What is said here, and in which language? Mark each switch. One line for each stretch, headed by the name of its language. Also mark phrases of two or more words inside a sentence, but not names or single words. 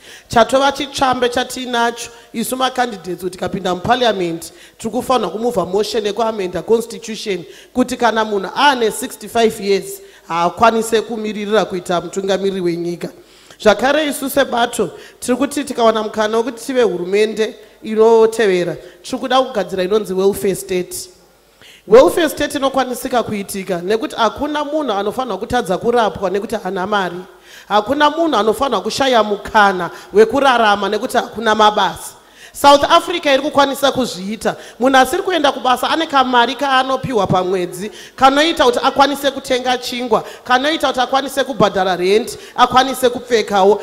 Shona: Chatova chitsvambe chatinacho isu macandidates kuti tikapinda muparliament tiri kufanira kumuvha motion yekuamenda constitution kuti kana munhu aane 65 years haakwanise kumiririra kuita mutungamiriri wenyika. Zvakare isu sebato tiri kuti tikawana mukana wekuti tive hurumende inotevera tiri kuda kugadzira inonzi
English: welfare state. welfare state
Shona: inokwanisika kuitika nekuti hakuna munhu anofanirwa kutadza kurapwa nekuti hana mari. Hakuna munhu anofanirwa kushaya mukana wekurarama nekuti hakuna mabasa. South Africa iri kukwanisa kuzviita. Munhu asiri kuenda kubasa ane kamari kaanopiwa pamwedzi kanoita kuti akwanise kutenga chingwa, kanoita kuti akwanise kubhadhara rent, akwanise kupfekawo.